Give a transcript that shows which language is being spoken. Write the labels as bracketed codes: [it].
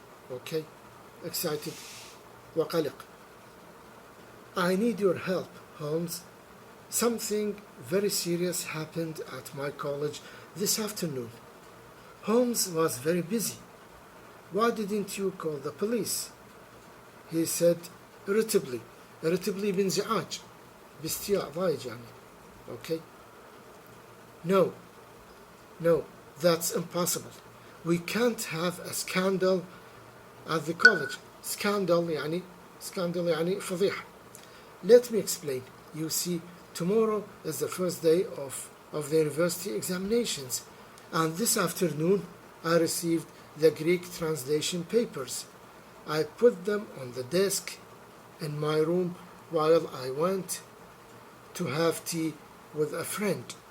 [en] Okay, excited وقلق. I need your help, Holmes. Something very serious happened at my college this afternoon. Holmes was very busy. Why didn't you call the police? He said irritably [ar] بانزعاج باستياء ضايج يعني. [en] Okay. No, that's impossible. We can't have a scandal at the college. [ar] Scandal يعني فضيحة. [en] Let me explain. You see, tomorrow is the first day of the university examinations, and this afternoon I received the Greek translation papers. I put them on the desk in my room while I went to have tea with a friend.